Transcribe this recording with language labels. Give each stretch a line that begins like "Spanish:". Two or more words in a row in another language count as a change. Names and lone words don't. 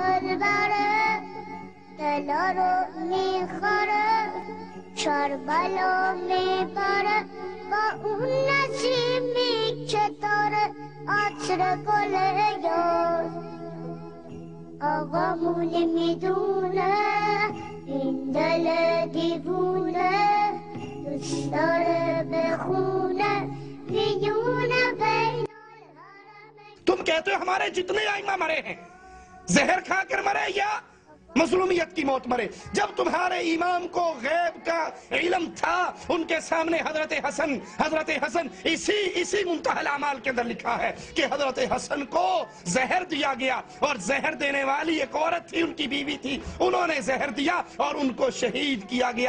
Persian: بره دلا رو میخوره شربلا میبره با اون نسیمی که داره عطر گل یار آقامون میدونه این دل دیوونه دوست داره بخونه میونه بین
Urdu: تم کہتے ہو ہمارے جتنے ائمہ مرے ہیں زہر کھا کر مرے یا مظلومیت کی موت مرے. جب تمہارے امام کو غیب کا علم تھا ان کے سامنے حضرت حسن اسی منتہی الاعمال کے اندر لکھا ہے کہ حضرت حسن کو زہر دیا گیا اور زہر دینے والی ایک عورت تھی ان کی بیوی تھی انہوں نے زہر دیا اور ان کو شہید کیا گیا.